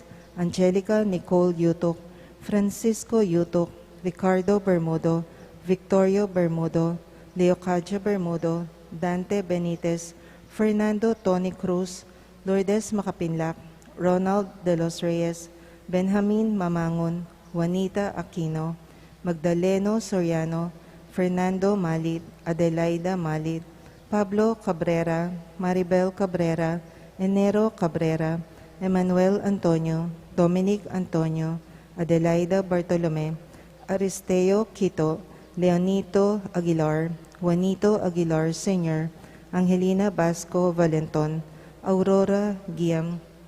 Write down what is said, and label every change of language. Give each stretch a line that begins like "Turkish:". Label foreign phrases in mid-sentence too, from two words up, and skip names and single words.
Filipino: Angelica Nicole Yutok, Francisco Yutok, Ricardo Bermudo, Victorio Bermudo, Leocadio Bermudo, Dante Benitez, Fernando Tony Cruz, Lourdes Macapinlac, Ronald de los Reyes, Benjamin Mamangon, Juanita Aquino, Magdaleno Soriano, Fernando Malit, Adelaida Malit, Pablo Cabrera, Maribel Cabrera, Enero Cabrera, Emmanuel Antonio, Dominic Antonio, Adelaida Bartolome, Aristeo Quito, Leonito Aguilar, Juanito Aguilar Sr., Angelina Basco Valenton, Aurora Guiam,